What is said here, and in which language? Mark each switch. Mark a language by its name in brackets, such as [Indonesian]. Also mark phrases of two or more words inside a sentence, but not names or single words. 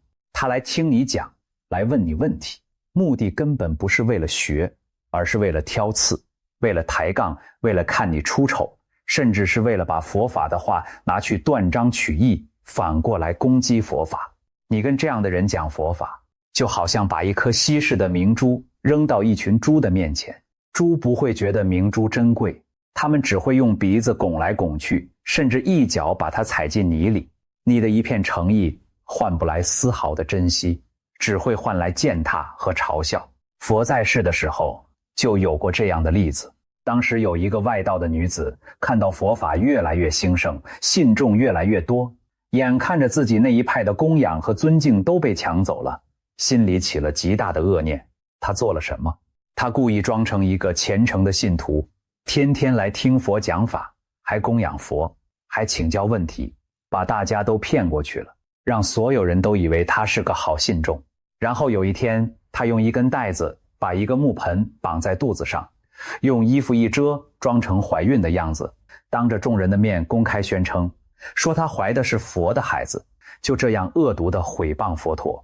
[Chinese] 他來聽你講，來問你問題，目的根本不是為了學，而是為了挑刺，為了抬槓，為了看你出醜，甚至是為了把佛法的話拿去斷章取義，反過來攻擊佛法。你跟這樣的人講佛法， 就好像把一顆稀世的明珠扔到一群豬的面前，豬不會覺得明珠珍貴，它們只會用鼻子拱來拱去，甚至一腳把它踩進泥裡。你的一片誠意換不來絲毫的珍惜，只會換來踐踏和嘲笑。佛在世的時候就有過這樣的例子。當時有一個外道的女子，看到佛法越來越興盛，信眾越來越多，眼看着自己那一派的供養和尊敬都被搶走了，心裡起了極大的惡念。她做了什麼？她故意裝成一個虔誠的信徒，天天來聽佛講法，還供養佛，還請教問題，把大家都騙過去了，讓所有人都以為她是個好信眾。然後有一天，她用一根帶子把一個木盆綁在肚子上，用衣服一遮，裝成懷孕的樣子，當着眾人的面公開宣稱，說她懷的是佛的孩子，就這樣惡毒地毀謗佛陀。